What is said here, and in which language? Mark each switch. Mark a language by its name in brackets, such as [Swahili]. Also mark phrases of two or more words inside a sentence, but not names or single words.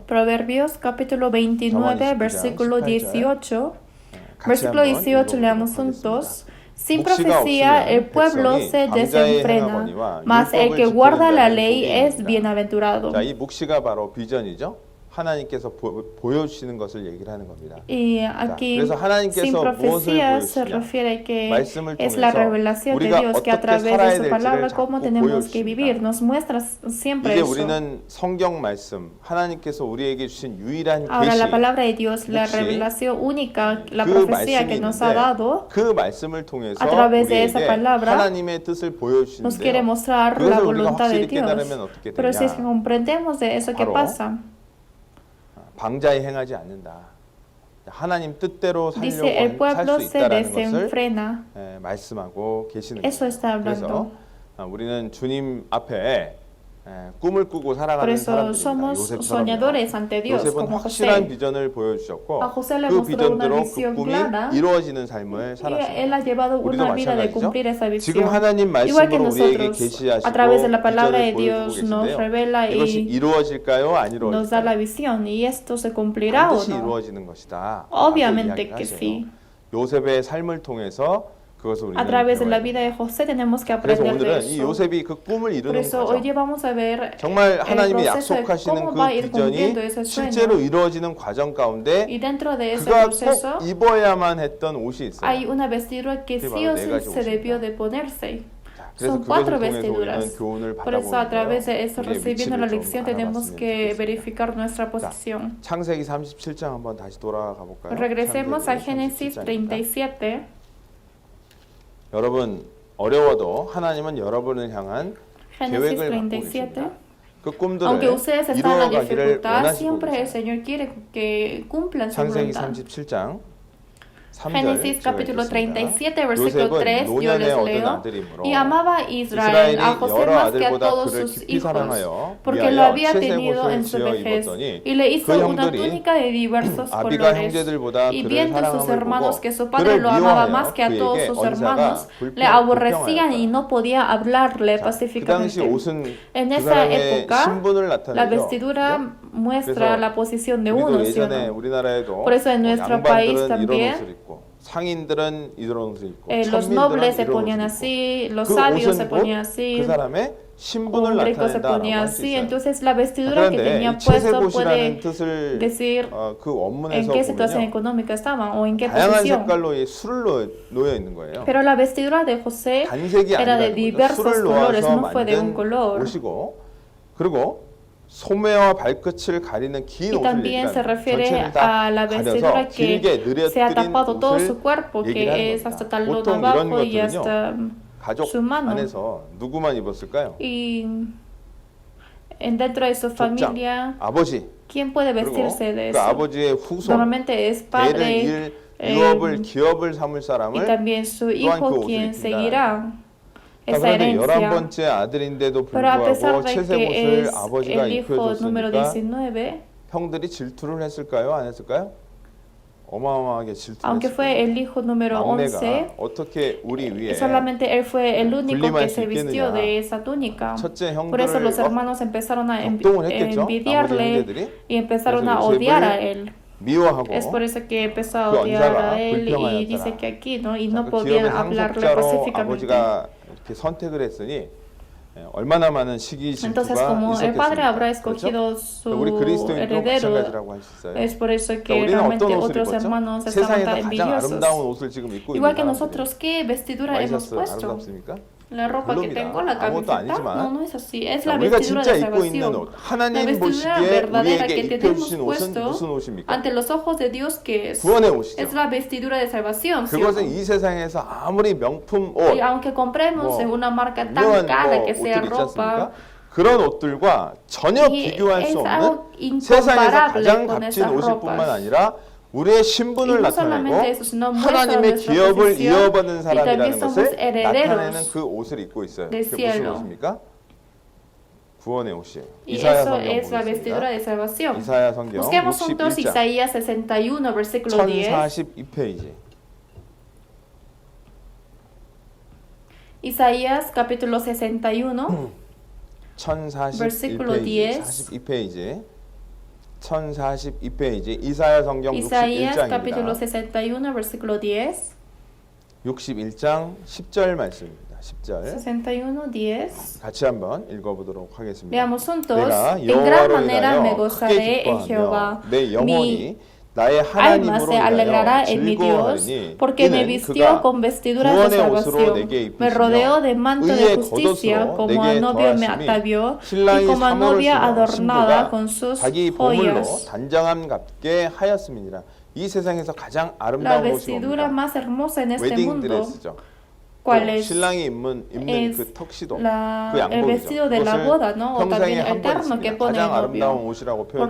[Spanish] Proverbios capítulo 29, versículo 18. Versículo 18 leamos juntos. Sin profecía el pueblo se desenfrena, mas el que guarda la ley es bienaventurado. [Korean] 자, 이 묵시가 바로 비전이죠. 하나님께서 보여주시는 것을 얘기를 하는 겁니다. [Spanish] Y aquí, [Korean] 그래서 [Spanish] sin [Korean] 하나님께서 [Spanish] profecía [Korean] 무엇을 [Spanish] se refiere que [Korean] 말씀을 [Spanish] es la [Korean] 통해서 [Spanish] revelación de [Korean] 우리가 [Spanish] Dios que a [Korean] 어떻게 [Spanish] través de [Korean] 살아야 [Spanish] su [Korean] 될지를 [Spanish] palabra cómo [Korean] 자꾸 [Spanish] tenemos que vivir. [Korean] 보여주십니다. [Spanish] Nos muestra siempre [Korean] 이제 [Spanish] eso. [Korean] 우리는 성경 말씀, 하나님께서 우리에게 주신 유일한 [Spanish] Ahora [Korean] 계시, [Spanish] la palabra de Dios, la [Korean] 묵시, [Spanish] revelación única, la [Korean] 그 [Spanish] profecía [Korean] 말씀이 [Spanish] que nos ha [Korean] 있는데 [Spanish] dado, [Korean] 그 말씀을 통해서 [Spanish] a través de esa [Korean] 우리에게 [Spanish] palabra, [Korean] 하나님의 뜻을 [Spanish] nos quiere [Korean] 보여주시는데요. [Spanish] mostrar la [Korean] 그것을 우리가 [Spanish] voluntad de [Korean] 확실히 깨달으면 [Spanish] Dios. [Korean] 어떻게 [Spanish] Pero si es que [Korean] 되냐? [Spanish] comprendemos de eso, ¿qué [Korean] 바로 [Spanish] pasa? [Korean] 방자에 행하지 않는다. 하나님 뜻대로 [Spanish] Dice, [Korean] 살려고 [Spanish] el [Korean] 살 [Spanish] pueblo [Korean] 수 [Spanish] se [Korean] 있다라는 것을 [Spanish] desenfrena. [Korean] 말씀하고 계시는 [Spanish] Eso [Korean] 거예요. [Spanish] está [Korean] 그래서 [Spanish] hablando. [Korean] 우리는 주님 앞에 꿈을 꾸고 [Spanish] Por [Korean] 살아가는 [Spanish] eso [Korean] 사람들입니다. [Spanish] somos [Korean] 요셉처럼요. [Spanish] soñadores ante Dios, [Korean] 요셉은 [Spanish] como [Korean] 확실한 [Spanish] José. [Korean] 비전을 보여주셨고 [Spanish] A José le [Korean] 그 [Spanish] mostró una [Korean] 비전대로 그 [Spanish] visión [Korean] 꿈이 [Spanish] clara [Korean] 이루어지는 삶을 [Spanish] y él [Korean] 살았습니다. [Spanish] ha llevado [Korean] 우리도 [Spanish] una vida de [Korean] 마찬가지죠. [Spanish] cumplir esa [Korean] 지금 [Spanish] visión. [Korean] 하나님 [Spanish] Igual que [Korean] 말씀으로 우리에게 [Spanish] nosotros, [Korean] 계시하시고 [Spanish] a través de la palabra [Korean] 비전을 [Spanish] de [Korean] 보여주고 [Spanish] Dios nos [Korean] 계신데요. [Spanish] revela [Korean] 이것이 [Spanish] y [Korean] 이루어질까요? 안 [Spanish] nos da la [Korean] 이루어질까요? [Spanish] visión. ¿Y esto se cumplirá o [Korean] 반드시 [Spanish] no? [Korean] 이루어지는 것이다. [Spanish] Obviamente que sí. [Korean] 요셉의 삶을 통해서 그것을 [Spanish] A [Korean] 우리는 [Spanish] través de la [Korean] 배워야 [Spanish] vida [Korean] 돼요. [Spanish] de José tenemos que [Korean] 그래서 [Spanish] aprender de [Korean] 오늘은 이 [Spanish] eso. [Korean] 요셉이 그 꿈을 [Spanish] Por [Korean] 이루는 [Spanish] eso hoy [Korean] 과정, [Spanish] día vamos a ver [Korean] 정말 [Spanish] el [Korean] 하나님이 [Spanish] proceso de [Korean] 약속하시는 [Spanish] cómo [Korean] 그 [Spanish] va a ir [Korean] 비전이 [Spanish] cumpliendo ese [Korean] 실제로 [Spanish] sueño. [Korean] 이루어지는 과정 가운데 [Spanish] Y dentro de ese [Korean] 그가 [Spanish] proceso [Korean] 꼭 입어야만 했던 옷이 있어요. [Spanish] hay una vestidura que sí o sí se debió de ponerse. [Korean] 그래서 [Spanish] Son 4 [Korean] 그것을 통해서 우리는 [Spanish] vestiduras. [Korean] 교훈을 [Spanish] Por eso a través de [Korean] 받아보는데요. [Spanish] eso, [Korean] 우리의 [Spanish] recibiendo la [Korean] 위치를 [Spanish] lección, [Korean] 좀 [Spanish] tenemos [Korean] 알아봤으면 [Spanish] que [Korean] 좋겠습니다. [Spanish] verificar nuestra posición. [Korean] 창세기 37장 한번 다시 돌아가 볼까요? [Spanish] Regresemos a [Korean] 창세기 [Spanish] Génesis [Korean] 37장입니다. [Spanish] 37. [Korean] 여러분 어려워도 하나님은 여러분을 향한 [Spanish] Génesis [Korean] 계획을 갖고 [Spanish] 37. [Korean] 계십니다. 그 꿈들을 [Spanish] Aunque ustedes están en la [Korean] 이루어가기를 [Spanish] dificultad, [Korean] 원하시고 [Spanish] siempre el [Korean] 계세요. [Spanish] Señor quiere que cumplan su [Korean] 창세기 [Spanish] voluntad. [Korean] 37장 3절 [Spanish] Génesis capítulo 37, versículo [Korean] 요셉은 [Spanish] 3, yo [Korean] 노년에 [Spanish] les [Korean] 얻은 [Spanish] leo. [Korean] 아들이므로 [Spanish] Y amaba Israel [Korean] 이스라엘이 [Spanish] a José [Korean] 여러 [Spanish] más que a [Korean] 아들보다 [Spanish] todos [Korean] 그를 [Spanish] sus [Korean] 깊이 [Spanish] hijos, [Korean] 사랑하여 [Spanish] porque lo [Korean] 위하여 [Spanish] había tenido [Korean] 채색 [Spanish] en [Korean] 옷을 [Spanish] su [Korean] 지어 [Spanish] vejez. [Korean] 입었더니 [Spanish] Y le hizo [Korean] 그 [Spanish] una [Korean] 형들이 [Spanish] túnica de diversos [Korean] 아비가 [Spanish] colores. [Korean] 형제들보다 [Spanish] Y [Korean] 그를 [Spanish] viendo sus [Korean] 사랑함을 [Spanish] hermanos [Korean] 보고 [Spanish] que su padre [Korean] 그를 [Spanish] lo amaba [Korean] 미워하여 [Spanish] más que a todos [Korean] 그에게 [Spanish] sus [Korean] 언사가 [Spanish] hermanos, le aborrecían y [Korean] 불평하였다. [Spanish] no podía hablarle [Korean] 그 당시 [Spanish] pacíficamente. [Korean] 옷은 [Spanish] En [Korean] 그 [Spanish] esa [Korean] 사람의 [Spanish] época, [Korean] 신분을 [Spanish] la [Korean] 나타내죠. [Spanish] vestidura muestra la posición de [Korean] 우리도 [Spanish] uno, ¿sí o [Korean] 예전에 [Spanish] no? [Korean] 우리나라에도 [Spanish] Por eso en nuestro país [Korean] 양반들은 이런 [Spanish] también [Korean] 옷을 입고 상인들은 이런 옷을 입고 [Spanish] los [Korean] 천민들은 [Spanish] nobles se [Korean] 이런 [Spanish] ponían [Korean] 옷을 [Spanish] así, [Korean] 입고 [Spanish] los [Korean] 그 [Spanish] sabios se [Korean] 옷은 [Spanish] ponían [Korean] 곧 [Spanish] así, [Korean] 그 사람의 신분을 [Spanish] un rico se [Korean] 나타낸다라고 [Spanish] ponía [Korean] 할 수 [Spanish] así. [Korean] 있어요. [Spanish] Entonces la vestidura que [Korean] 그런데 [Spanish] tenía [Korean] 이 [Spanish] puesto [Korean] 채색옷이라는 [Spanish] puede [Korean] 뜻을 [Spanish] decir [Korean] 그 [Spanish] en [Korean] 원문에서 [Spanish] qué situación [Korean] 보면요. [Spanish] económica estaban o en qué [Korean] 다양한 [Spanish] posición. [Korean] 색깔로 이 술을 놓여 있는 거예요. [Spanish] Pero la vestidura de José [Korean] 단색이 [Spanish] era de [Korean] 아니라는 거죠. [Spanish] diversos [Korean] 술을 [Spanish] colores, [Korean] 놓아서 [Spanish] no fue de un [Korean] 만든 [Spanish] color. [Korean] 옷이고 그리고 소매와 발끝을 가리는 긴 [Spanish] Y [Korean] 옷을 [Spanish] también se [Korean] 얘기하는 [Spanish] refiere [Korean] 전체를 다 [Spanish] a la vestidura [Korean] 가려서 길게 [Spanish] que se ha [Korean] 느려뜨린 [Spanish] tapado todo [Korean] 옷을 [Spanish] su cuerpo, [Korean] 얘기를 [Spanish] que [Korean] 하는 [Spanish] es [Korean] 겁니다. [Spanish] hasta talón [Korean] 보통 이런 [Spanish] abajo y [Korean] 것들은요. [Spanish] hasta [Korean] 가족 [Spanish] su mano. [Korean] 안에서 누구만 입었을까요? [Spanish] Y dentro de su [Korean] 족장, [Spanish] familia, [Korean] 아버지 [Spanish] ¿quién puede [Korean] 그리고 [Spanish] vestirse de [Korean] 그 [Spanish] eso? [Korean] 아버지의 후손 [Spanish] Normalmente es [Korean] 대를 [Spanish] padre [Korean] 유업을 기업을 삼을 [Spanish] y [Korean] 사람을 [Spanish] también su [Korean] 또한 그 [Spanish] hijo [Korean] 옷을 [Spanish] quien [Korean] 입힌다. [Spanish] seguirá [Korean] 자, [Spanish] esa [Korean] 그런데 [Spanish] herencia. [Korean] 11번째 아들인데도 [Spanish] Pero a pesar [Korean] 불구하고 [Spanish] de que [Korean] 채색옷을 [Spanish] es [Korean] 아버지가 [Spanish] el hijo número [Korean] 입혀줬으니까 [Spanish] 19, [Korean] 형들이 질투를 했을까요? 안 했을까요? 어마어마하게 [Spanish] aunque fue [Korean] 질투했어요. [Spanish] el hijo número 11, [Korean] 막내가 어떻게 우리 위에 [Spanish] solamente él fue el único [Korean] 군림할 [Spanish] que [Korean] 수 [Spanish] se vistió [Korean] 있겠느냐. [Spanish] de esa túnica. [Korean] 첫째 [Spanish] Por eso [Korean] 형들을 [Spanish] los [Korean] 막 [Spanish] hermanos empezaron a [Korean] 격동을 했겠죠. 나머지 [Spanish] envidiarle [Korean] 형제들이 [Spanish] y empezaron [Korean] 그래서 [Spanish] a odiar a [Korean] 요셉을 [Spanish] él. [Korean] 미워하고 [Spanish] Es por eso que empezó a [Korean] 그 [Spanish] odiar [Korean] 언사가 [Spanish] a él y [Korean] 불평하였더라. [Spanish] dice que aquí, ¿no? Y [Korean] 자, [Spanish] no [Korean] 그 [Spanish] podían [Korean] 기업의 [Spanish] hablarle [Korean] 상속자로 [Spanish] pacíficamente. [Korean] 아버지가 이렇게 선택을 했으니 얼마나 많은 시기 [Spanish] Entonces, [Korean] 질투가 [Spanish] como el padre habrá [Korean] 있었겠습니까? [Spanish] escogido [Korean] 그렇죠? [Spanish] su [Korean] 우리 그리스도인도 [Spanish] heredero, [Korean] 마찬가지라고 할 수 있어요. [Spanish] es por eso [Korean] 그러니까 [Spanish] que [Korean] 우리는 [Spanish] realmente [Korean] 어떤 옷을 [Spanish] otros [Korean] 입었죠? [Spanish] hermanos estaban [Korean] 세상에서 [Spanish] tan [Korean] 가장 [Spanish] envidiosos. [Korean] 아름다운 옷을 지금 입고 [Spanish] Igual [Korean] 있는 [Spanish] que [Korean] 사람들이 [Spanish] nosotros, ¿qué vestidura hemos [Korean] 와이셔츠 [Spanish] puesto? [Korean] 아름답습니까? [Spanish] La ropa que [Korean] 물론이다. [Spanish] tengo, la [Korean] 아무것도 [Spanish] camiseta, [Korean] 아니지만 [Spanish] no, no es así. Es [Korean] 자, [Spanish] la [Korean] 우리가 [Spanish] vestidura [Korean] 진짜 [Spanish] de [Korean] 입고 있는 [Spanish] salvación. [Korean] 옷, [Spanish] La [Korean] 하나님 [Spanish] vestidura [Korean] 보시기에 [Spanish] verdadera [Korean] 우리에게 [Spanish] que tenemos [Korean] 입혀주신 옷은 [Spanish] puesto [Korean] 무슨 옷입니까? [Spanish] ante los ojos de Dios, que es [Korean] 구원의 옷이죠. [Spanish] la vestidura de salvación. ¿Sí o [Korean] 그것은 [Spanish] no? [Korean] 이 세상에서 아무리 명품 옷, [Spanish] Y aunque compremos [Korean] 뭐, [Spanish] en una marca tan [Korean] 유명한 [Spanish] cara [Korean] 뭐 [Spanish] que sea [Korean] 옷들 있지 [Spanish] ropa, [Korean] 않습니까? 그런 옷들과 전혀 [Spanish] y [Korean] 비교할 [Spanish] es [Korean] 수 없는 [Spanish] algo [Korean] 세상에서 [Spanish] incomparable [Korean] 가장 [Spanish] con [Korean] 값진 [Spanish] esas [Korean] 옷일 뿐만 [Spanish] ropas. [Korean] 아니라 우리의 [Spanish] Y [Korean] 신분을 [Spanish] no [Korean] 나타내고 [Spanish] solamente eso, sino muestra [Korean] 하나님의 [Spanish] nuestra [Korean] 기업을 [Spanish] posición [Korean] 이어받은 [Spanish] y también [Korean] 사람이라는 [Spanish] somos [Korean] 것을 나타내는 [Spanish] herederos [Korean] 그 옷을 입고 있어요. [Spanish] del [Korean] 그게 무슨 [Spanish] cielo. [Korean] 옷입니까? 구원의 옷이에요. [Spanish] Y [Korean] 이사야 [Spanish] eso [Korean] 성경 [Spanish] es la vestidura [Korean] 보겠습니다. [Spanish] de salvación. [Korean] 이사야 성경 [Spanish] Busquemos juntos [Korean] 61장 [Spanish] Isaías 61, versículo 10. [Korean] 1042페이지. [Spanish] Isaías capítulo 61, versículo 10. [Korean] 42페이지. 1042페이지. 이사야 성경 [Spanish] Isaías capítulo [Korean] 61장입니다. [Spanish] 61, versículo 10. [Korean] 61장 10절 말씀입니다. 10절. [Spanish] 61, 10. [Korean] 같이 한번 읽어보도록 하겠습니다. [Spanish] Veamos juntos. [Korean] 내가 [Spanish] En gran [Korean] 여호와로 [Spanish] manera me [Korean] 인하여 [Spanish] gozaré [Korean] 크게 [Spanish] en Jehová. [Korean] 기뻐하며 내 영혼이 [Spanish] Mi [Korean] 나의 [Spanish] alma [Korean] 하나님으로 [Spanish] se alegrará [Korean] 인하여 [Spanish] en mi Dios, [Korean] 즐거워하리니 [Spanish] porque me [Korean] 이는 [Spanish] vistió [Korean] 그가 [Spanish] con vestiduras de [Korean] 구원의 옷으로 [Spanish] salvación, [Korean] 내게 [Spanish] me rodeó de [Korean] 입히시며 [Spanish] manto de [Korean] 의의 [Spanish] justicia, [Korean] 겉옷으로 [Spanish] como a [Korean] 내게 [Spanish] novio me [Korean] 더하심이 [Spanish] atavió, y [Korean] 신랑이 [Spanish] como a [Korean] 사모를 [Spanish] novia [Korean] 쓰며 [Spanish] adornada [Korean] 신부가 [Spanish] con sus [Korean] 자기 보물로 [Spanish] joyas. [Korean] 단정함 갖게 하였음이니라. 이 세상에서 가장 [Spanish] La [Korean] 아름다운 옷이 [Spanish] vestidura [Korean] 뭡니까? [Spanish] más hermosa en este [Korean] 웨딩 [Spanish] mundo, [Korean] 드레스죠. [Spanish] cuál es [Korean] 신랑이 입는 그 턱시도, 그 [Spanish] el vestido de la boda, ¿no? O también [Korean] 평생에 [Spanish] el terno que pone el [Korean] 가장 아름다운 [Spanish] novio. [Korean] 옷이라고 표현되어